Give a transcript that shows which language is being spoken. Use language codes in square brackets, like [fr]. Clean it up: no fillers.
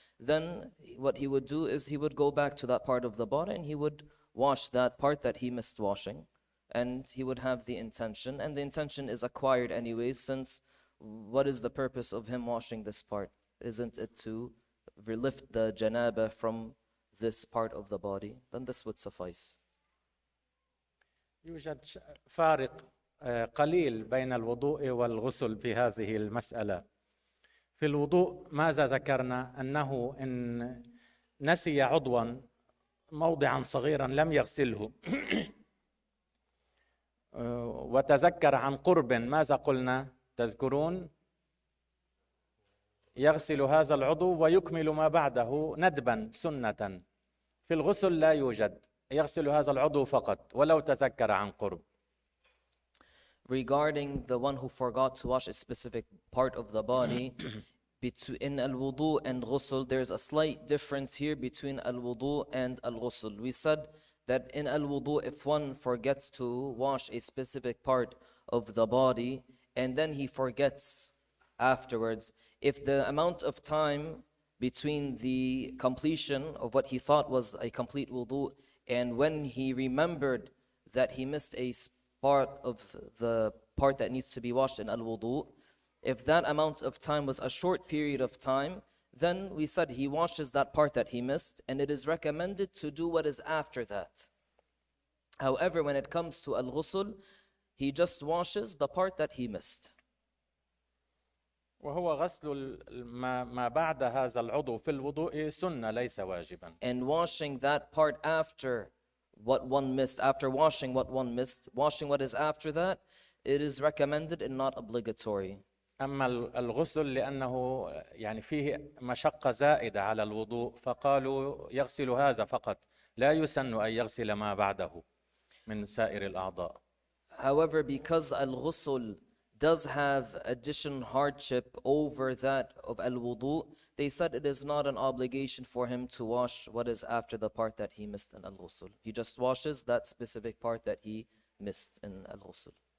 [en] Then what he would do is he would go back to that part of the body and he would wash that part that he missed washing, and he would have the intention, and the intention is acquired anyways, since what is the purpose of him washing this part? Isn't it to lift the janaba from this part of the body? Then this would suffice. [ar] يوجد فارق قليل بين الوضوء والغسل في هذه المسألة. في الوضوء ماذا ذكرنا؟ أنه إن نسي عضوا موضعا صغيرا لم يغسله وتذكر عن قرب، ماذا قلنا؟ تذكرون؟ يغسل هذا العضو ويكمل ما بعده ندبا سنة. في الغسل لا يوجد، يغسل هذا العضو فقط ولو تذكر عن قرب. [en] Regarding the one who forgot to wash a specific part of the body, in al-wudu and ghusl, there's a slight difference here between al-wudu and al-ghusl. We said that in al-wudu, if one forgets to wash a specific part of the body and then he forgets afterwards, if the amount of time between the completion of what he thought was a complete wudu and when he remembered that he missed a part of the part that needs to be washed in al-wudu, if that amount of time was a short period of time, then we said he washes that part that he missed, and it is recommended to do what is after that. However, when it comes to al-ghusl, he just washes the part that he missed. [ar] وهو غسل ما بعد هذا العضو في الوضوء سنة ليس واجبا. [en] And washing that part after what one missed, after washing what one missed, washing what is after that, it is recommended and not obligatory. [ar] أما الغسل لأنه يعني فيه مشقة زائدة على الوضوء فقالوا يغسل هذا فقط لا يسن أن يغسل ما بعده من سائر الأعضاء. [en] However, because al-ghusl does have additional hardship over that of al-wudu, they said it is not an obligation for him to wash what is after the part that he missed in al-ghusl. He just washes that specific part that he missed in al-ghusl.